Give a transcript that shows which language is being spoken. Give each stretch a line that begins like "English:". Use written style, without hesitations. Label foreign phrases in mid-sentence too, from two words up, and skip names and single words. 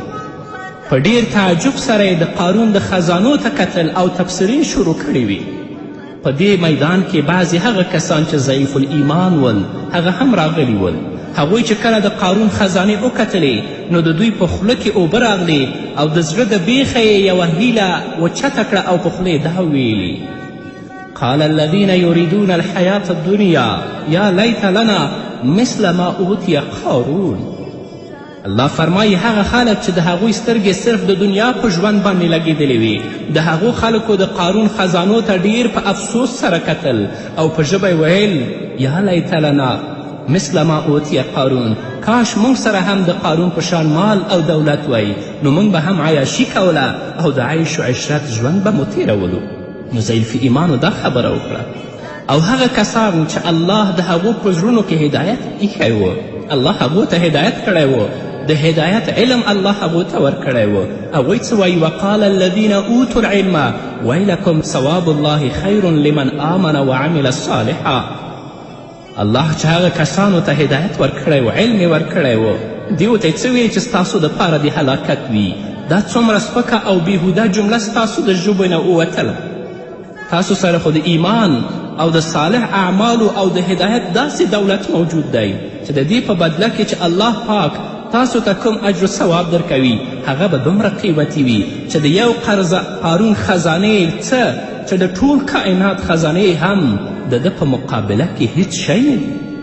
Pashto: په ډیر تعجب سره یې د قارون د خزانو ته کتل او تبصرې شروع کړې وې. په دې میدان کې بعضې هغه کسان چې ضعیف الایمان ول هغه هم راغلي ول. هغوی چې کله د قارون خزانې وکتلې نو د دوی په خوله کې اوبه راغلې او د زړه د بیخه یې یوه هیله وچته کړه او په خوله دا ویلي
Arabic: قال الذین یریدون الحیاة الدنیا یا لیت لنا مثل ما اوتی قارون.
Pashto: الله فرمایي هغه خلک چې د هغوی سترګې صرف د دنیا په ژوند باندې لګېدلې وي، د هغو خلکو د قارون خزانو ته ډیر په افسوس سره کتل او په ژبه یې ویل
Arabic: یا لیت لنا مثل ما اوتی قارون.
Pashto: کاش موږ سره هم د قارون په شان مال او دولت وی، نو موږ به هم عیاشي کوله او د عیش و عشرت ژوند به مو تیرولو. نو ضعیف ایمانو دا خبره وکړه او هغه کسان چې الله د هغو په زړونو کې هدایت ایښی و، الله هغو ته هدایت کړی و، د هدایت علم الله هغو ته ورکړی و. هغوی څه وایي
Arabic: وقال الذین اوتوا العلم ویلکم ثواب الله خیر لمن آمن وعمل صالحا.
Pashto: الله چې هغه کسانو ته هدایت ورکړی و، علم یې ورکړی و، دیو ته یې څه ویل چې ستاسو دپاره د هلاکت وي. دا څومره سپکه او بیهوده جمله ستاسو د ژبو نه ووتله. تاسو سره خو د ایمان او د صالح اعمالو او د هدایت داسې دولت موجود دی چې د دې په بدله کې چې الله پاک تاسو ته کوم اجر و ثواب درکوي هغه به دومره قیمتي وي چې د یو قارون خزانې څه چې د ټول کائنات خزانې هم د ده په مقابله کې هیڅ شی نه دي.